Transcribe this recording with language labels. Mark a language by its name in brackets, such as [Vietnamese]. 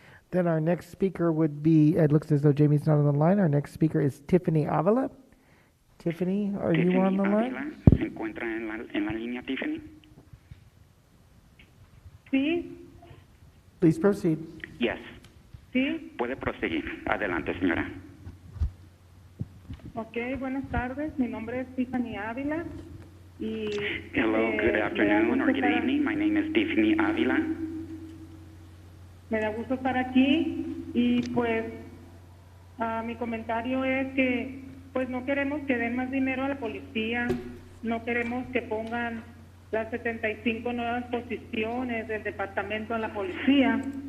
[English] Then our next speaker would be, it looks as though Jamie's not on the line. Our next speaker is Tiffany Avila. Tiffany, are you on the line? [Spanish] ¿Se encuentra en la línea, Tiffany? Sí. [English] Please proceed. Yes. [Spanish] Sí. Puede proseguir. Adelante, señora. Ok, buenas tardes. Mi nombre es Tiffany Avila. Y, [English] Hello, good afternoon or good evening. My name is Tiffany Avila. [Spanish] Me da gusto estar aquí y pues mi comentario es que pues no queremos que den más dinero a la policía, no queremos que pongan las 75 nuevas posiciones del departamento a la policía.